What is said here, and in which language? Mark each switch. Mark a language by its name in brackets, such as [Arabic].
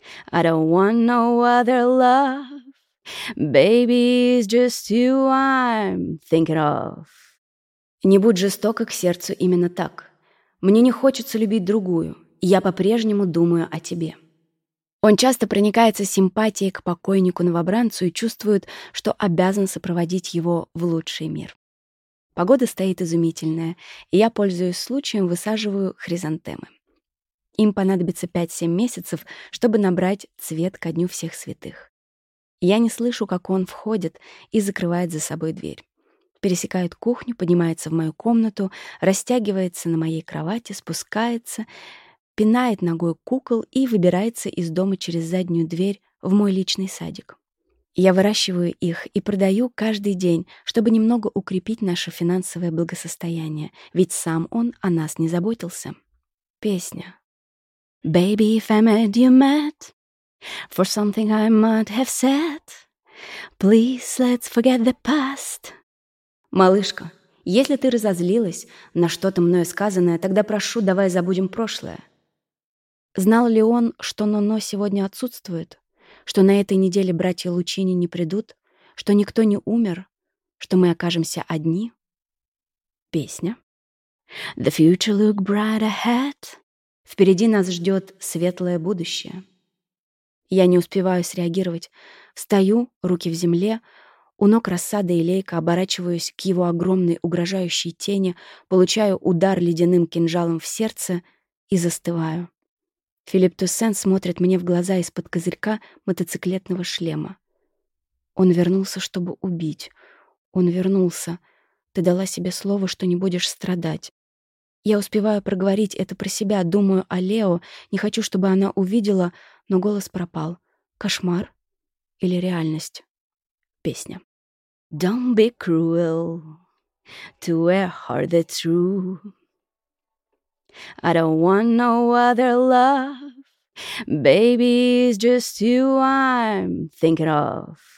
[English] I don't want no other love. Baby, it's just you I'm thinking of». [Russian] «Не будь жестока к сердцу именно так. Мне не хочется любить другую. Я по-прежнему думаю о тебе». Он часто проникается симпатией к покойнику-новобранцу и чувствует, что обязан сопроводить его в лучший мир. Погода стоит изумительная, и я, пользуюсь случаем, высаживаю хризантемы. Им понадобится 5-7 месяцев, чтобы набрать цвет ко Дню всех святых. Я не слышу, как он входит и закрывает за собой дверь. Пересекает кухню, поднимается в мою комнату, растягивается на моей кровати, спускается, пинает ногой кукол и выбирается из дома через заднюю дверь в мой личный садик. Я выращиваю их и продаю каждый день, чтобы немного укрепить наше финансовое благосостояние, ведь сам он о нас не заботился. Песня. [English] Baby, if I made you mad for something I might have said, please let's forget the past. [Russian] Малышка, если ты разозлилась на что-то мною сказанное, тогда прошу, давай забудем прошлое. Знал ли он, что Ноно сегодня отсутствует? Что на этой неделе братья Лучини не придут? Что никто не умер? Что мы окажемся одни? Песня. [English] The future look bright ahead. [Russian] Впереди нас ждет светлое будущее. Я не успеваю среагировать. Встаю, руки в земле, у ног рассада и лейка, оборачиваюсь к его огромной угрожающей тени, получаю удар ледяным кинжалом в сердце и застываю. Филипп Туссен смотрит мне в глаза из-под козырька мотоциклетного шлема. Он вернулся, чтобы убить. Он вернулся. Ты дала себе слово, что не будешь страдать. Я успеваю проговорить это про себя, думаю о Лео, не хочу, чтобы она увидела, но голос пропал. Кошмар или реальность? Песня. [English] Don't be cruel to a heart that's true. I don't want no other love. Baby, it's just you I'm thinking of.